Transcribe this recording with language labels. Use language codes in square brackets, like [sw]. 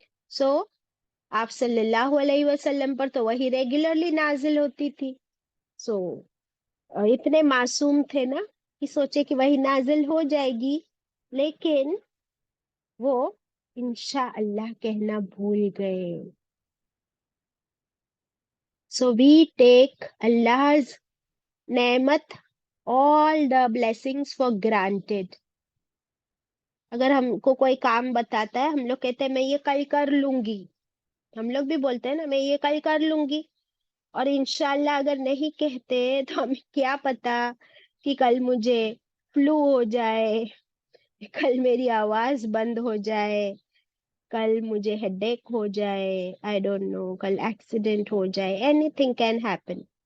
[ur] سو آپ صلی اللہ علیہ وسلم پر تو وہی ریگولرلی نازل ہوتی تھی. سو اتنے معصوم تھے نا کہ سوچے کہ وہی نازل ہو جائے گی, لیکن وہ انشاء اللہ کہنا بھول گئے. [en] So we take Allah's نعمت, all the blessings for granted. [ur] اگر ہم کو کوئی کام بتاتا ہے, ہم لوگ کہتے ہیں میں یہ کل کر لوں گی. ہم لوگ بھی بولتے ہیں نا میں یہ کل کر لوں گی, اور انشاءاللہ اگر نہیں کہتے تو ہمیں کیا پتا کہ کل مجھے فلو ہو جائے, کل میری آواز بند ہو جائے, کل مجھے ہیڈ ایک ہو جائے, [en] I don't know, [ur] کل ایکسیڈنٹ ہو جائے, [en] Anything can happen.